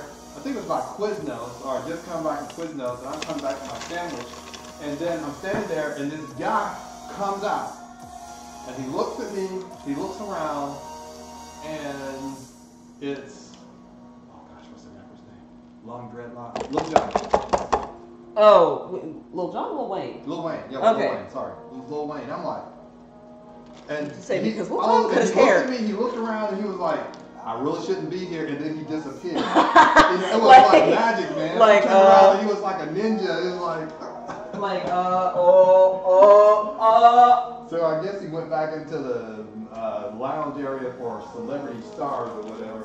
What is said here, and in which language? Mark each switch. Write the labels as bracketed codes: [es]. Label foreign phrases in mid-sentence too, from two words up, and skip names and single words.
[en] I think it was by Quiznos, or I just come back from Quiznos, and I'm coming back to my sandwich. And then I'm standing there, and this guy comes out, and he looks at me, he looks around, and it's, oh gosh, what's the rapper's name? Long dreadlock, Lil Jon. Oh, Lil Jon or Lil Wayne? Lil Wayne, yeah, okay. Lil Wayne, sorry. Lil Wayne, I'm like, and say he, because Lil Jon cut his hair. He looked at me, he looked around, and he was like, I really shouldn't be here, and then he disappeared. It was like magic, man. Like, I turned around, and he was like a ninja. It was like, So I guess he went back into the lounge area for celebrity stars or whatever.